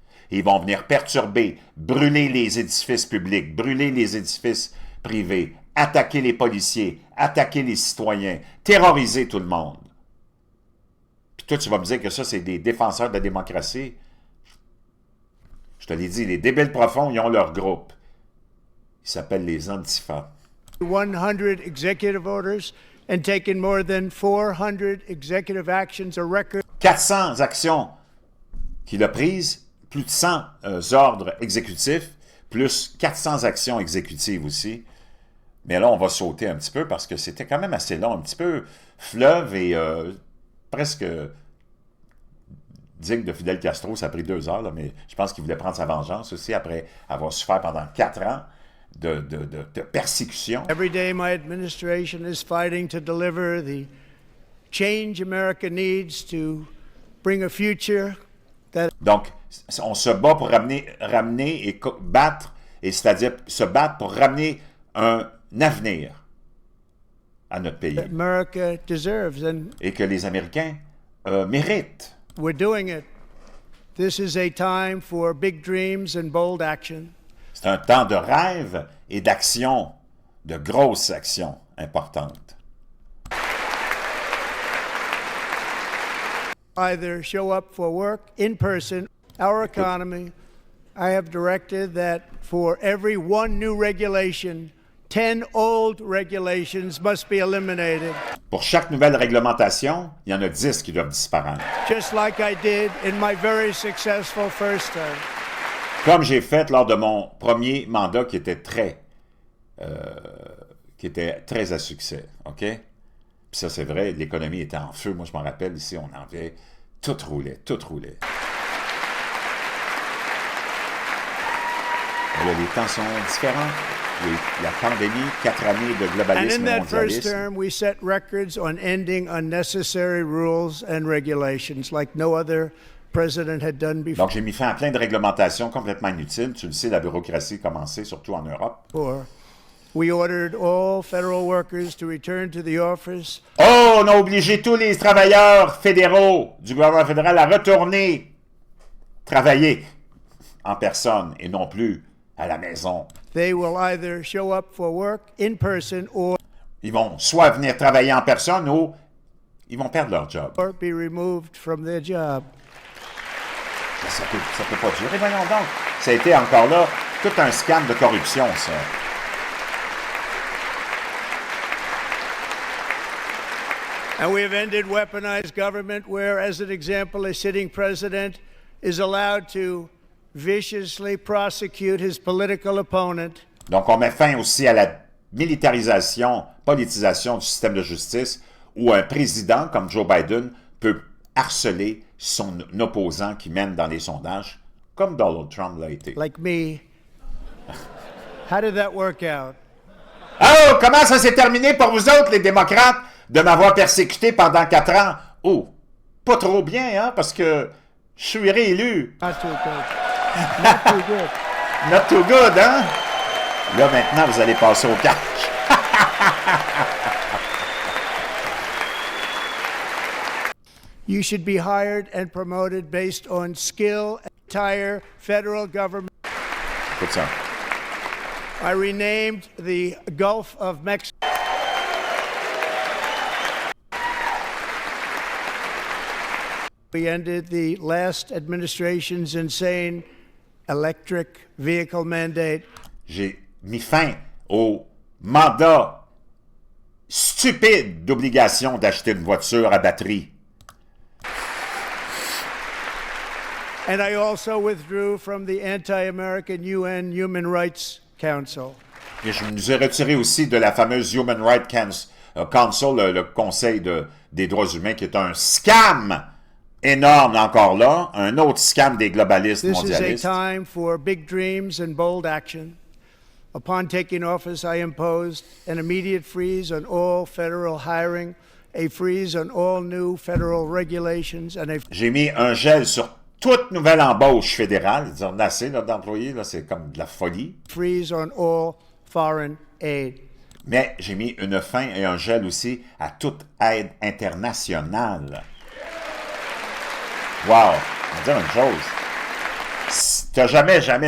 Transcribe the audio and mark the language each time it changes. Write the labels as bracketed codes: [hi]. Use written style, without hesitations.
[fr] Et ils vont venir perturber, brûler les édifices publics, brûler les édifices privés, attaquer les policiers, attaquer les citoyens, terroriser tout le monde. Puis toi, tu vas me dire que ça, c'est des défenseurs de la démocratie. Je te l'ai dit, les débiles profonds, ils ont leur groupe. Ils s'appellent les Antifa. [en] 100 executive orders and taken more than 400 executive actions, a record [fr] 400 actions qu'il a prises, plus de 100 ordres exécutifs, plus 400 actions exécutives aussi. Mais là, on va sauter un petit peu parce que c'était quand même assez long, un petit peu fleuve et presque digne de Fidel Castro. Ça a pris 2 heures, là, mais je pense qu'il voulait prendre sa vengeance aussi après avoir souffert pendant 4 ans de persécution. [en] Every day, my administration is fighting to deliver the change America needs to bring a future that. [fr] Donc, on se bat pour ramener et battre, et c'est-à-dire se battre pour ramener un avenir à notre pays [en] America deserves, and [fr] et que les Américains méritent. [en] we're doing it. This is a time for big dreams and bold action. [fr] C'est un temps de rêve et d'action, de grosses actions importantes. [en] Either show up for work in person, our economy. I have directed that for every one new regulation, 10 old regulations must be eliminated, [fr] Pour chaque nouvelle réglementation, il y en a 10 qui doivent disparaître. [en] just like I did in my very successful first term. [fr] Comme j'ai fait lors de mon premier mandat qui était très à succès, OK? Puis ça, c'est vrai, l'économie était en feu. Moi, je m'en rappelle, ici, on en avait... Tout roulait, tout roulait. Et là, les temps sont différents. Il y a eu la pandémie, 4 années de [en] And [fr] globalisme [en] in [fr] et [en] that first [fr] mondialisme. [en] term, we set records on ending unnecessary rules and regulations like no other president had done [fr] Donc, j'ai mis fin à plein de réglementations complètement inutiles. Tu le sais, la bureaucratie a commencé, surtout en Europe. [en] before. We ordered all federal workers to return to the office [fr] Oh, on a obligé tous les travailleurs fédéraux du gouvernement fédéral à retourner travailler en personne et non plus à la maison. [en] They will either show up for work in person or [fr] Ils vont soit venir travailler en personne ou ils vont perdre leur job. [en] be removed from their job. [fr] Ça peut pas durer. Voyons donc. Ça a été encore là tout un scam de corruption, ça. [en] And we have ended weaponized government where, as an example, a sitting president is allowed to viciously prosecute his political opponent [fr] Donc, on met fin aussi à la militarisation, politisation du système de justice où un président comme Joe Biden peut harceler son opposant qui mène dans les sondages, comme Donald Trump l'a été. [en] like me. How did that work out? [fr] Oh, comment ça s'est terminé pour vous autres, les démocrates, de m'avoir persécuté pendant 4 ans? Oh, pas trop bien, hein, parce que je suis réélu. [en] Not too good. Not too good. Not too good, [fr] hein? Là, maintenant, vous allez passer au cash. [en] You should be hired and promoted based on skill. Entire federal government. [fr] Écoute ça. [en] I renamed the Gulf of Mexico. We ended the last administration's insane electric vehicle mandate. [fr] J'ai mis fin au mandat stupide d'obligation d'acheter une voiture à batterie. [en] And I also withdrew from the anti-American UN Human Rights Council. [fr] Et je nous ai retiré aussi de la fameuse Human Rights Council, le Conseil des droits humains, qui est un scam énorme encore là, un autre scam des globalistes [en] This is a [fr] mondialistes. [en] time for big dreams and bold action. Upon taking office, I imposed an immediate freeze on all federal hiring, a freeze on all new federal regulations, and a [fr] J'ai mis un gel sur toute nouvelle embauche fédérale. Ils ont assez d'employés, là, c'est comme de la folie. [en] freeze on all foreign aid. [fr] Mais j'ai mis une fin et un gel aussi à toute aide internationale. Wow! Je vais dire une chose. T'as jamais...